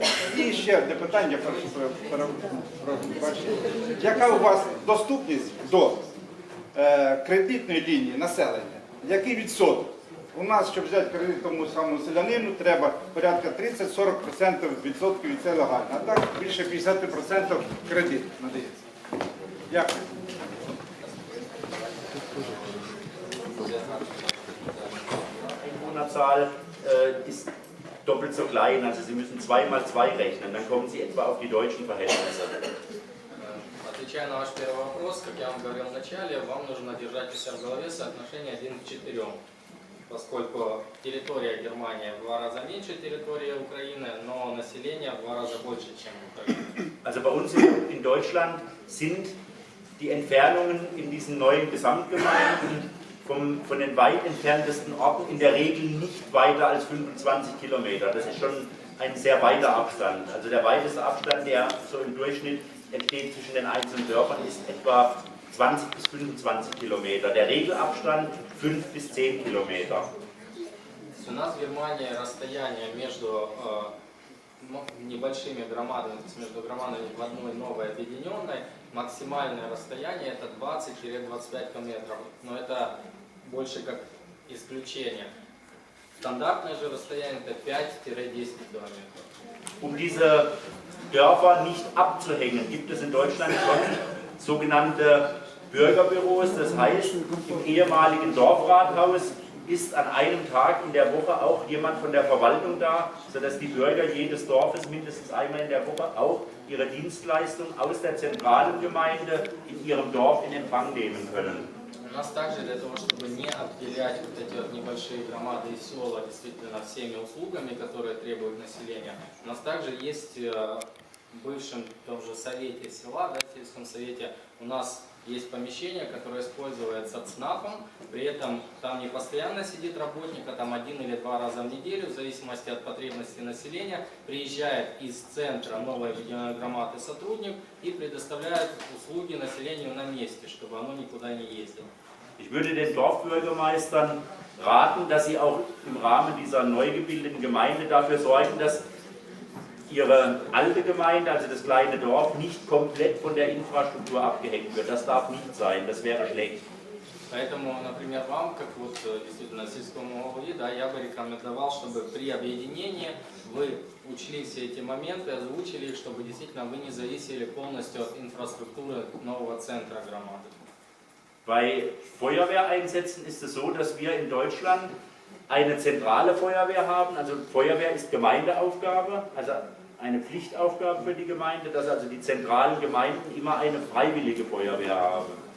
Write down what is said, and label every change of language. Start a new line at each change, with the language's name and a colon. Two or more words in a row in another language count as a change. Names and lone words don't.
Ukrainian: І ще одне питання, яка у вас доступність до кредитної лінії населення? Який відсоток? У нас, щоб взяти кредит тому самому селянину, треба порядка 30-40% відсотків, і це легально. А так більше 50% кредит надається. Дякую.
German: Einwohnerzahl ist doppelt so klein, also Sie müssen 2 mal 2 rechnen, dann kommen Sie etwa auf die deutschen Verhältnisse.
Russian: Отвечая на ваш первый вопрос, как я вам говорил в начале, вам нужно держать у себя в голове соотношение 1 к 4, поскольку территория Германии в 2 раза меньше территории Украины, но население в 2 раза больше, чем Украина.
German: Also bei uns in Deutschland sind die Entfernungen in diesen neuen Gesamtgemeinden von den weit entferntesten Orten in der Regel nicht weiter als 25 Kilometer. Das ist schon ein sehr weiter Abstand. Also der weiteste Abstand, der so im Durchschnitt entsteht zwischen den einzelnen Dörfern, ist etwa 20 bis 25 Kilometer. Der Regelabstand 5 bis 10 Kilometer.
Russian: У нас в Германии расстояние между небольшими громадами, то есть между громадами в одной новой объединенной, максимальное расстояние это 20-25 километров, но это больше как исключение. Стандартное же расстояние это 5-10 километров.
German: Um diese Dörfer nicht abzuhängen, gibt es in Deutschland schon sogenannte Bürgerbüros. Das heißt, im ehemaligen Dorfrathaus ist an einem Tag in der Woche auch jemand von der Verwaltung da, sodass die Bürger jedes Dorfes mindestens einmal in der Woche auch ihre Dienstleistung aus der zentralen Gemeinde in ihrem Dorf in Empfang nehmen können.
Russian: У нас также для того, чтобы не отделять вот эти вот небольшие громады и села действительно всеми услугами, которые требует население, у нас также есть в бывшем том же совете села, да, в сельском совете, у нас есть помещение, которое используется ЦНАПом, при этом там не постоянно сидит работник, а там 1 или 2 раза в неделю, в зависимости от потребностей населения, приезжает из центра новой объединенной громады сотрудник и предоставляет услуги населению на месте, чтобы оно никуда не ездило.
German: Ich würde den Dorfbürgermeistern raten, dass sie auch im Rahmen dieser neu gebildeten Gemeinde dafür sorgen, dass ihre alte Gemeinde, also das kleine Dorf, nicht komplett von der Infrastruktur abgehängt wird. Das darf nicht sein, das wäre schlecht.
Russian: Поэтому, например, вам, как вот действительно сельскому голове, да, я бы рекомендовал, чтобы при объединении вы учли все эти моменты, озвучили их, чтобы действительно вы не зависели полностью от инфраструктуры нового центра громады.
German: Bei Feuerwehreinsätzen ist es so, dass wir in Deutschland eine zentrale Feuerwehr haben. Also Feuerwehr ist Gemeindeaufgabe, also eine Pflichtaufgabe für die Gemeinde, dass also die zentralen Gemeinden immer eine freiwillige Feuerwehr haben.